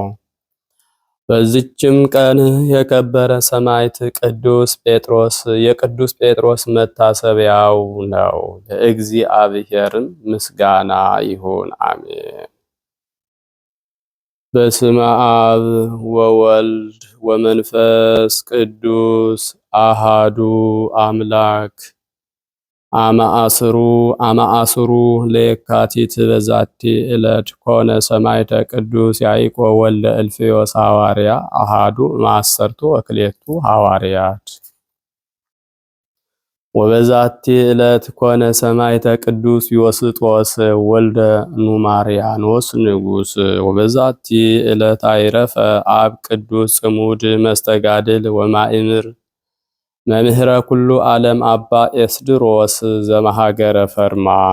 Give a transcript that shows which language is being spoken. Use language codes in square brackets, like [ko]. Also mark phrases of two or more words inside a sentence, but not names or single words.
[am] በዚችም ቀን የከበረ ሰማዕት የቅዱስ ጴጥሮስ መታሰቢያው ነው። ለእግዚአብሔርም ምስጋና ይሁን አሜን። [gez] በስመ አብ ወወልድ ወመንፈስ ቅዱስ አሃዱ አምላክ አማአስሩ ለየካቲት በዛቲ ዕለት ኮነ ሰማዕተ ቅዱስ ያዕቆብ ወልደ እልፍዮስ ሐዋርያ አሃዱ ማሰርቱ ወክሌቱ ሐዋርያት። ወበዛቲ ዕለት ኮነ ሰማዕተ ቅዱስ ዮስጦስ ወልደ ኑማርያኖስ ንጉሥ። ወበዛቲ ዕለት አይረፈ አብ ቅዱስ ጽሙድ መስተጋድል ወማእምር መምህረ ኩሉ ዓለም አባ ኤስድሮስ ዘመሃገረ ፈርማ።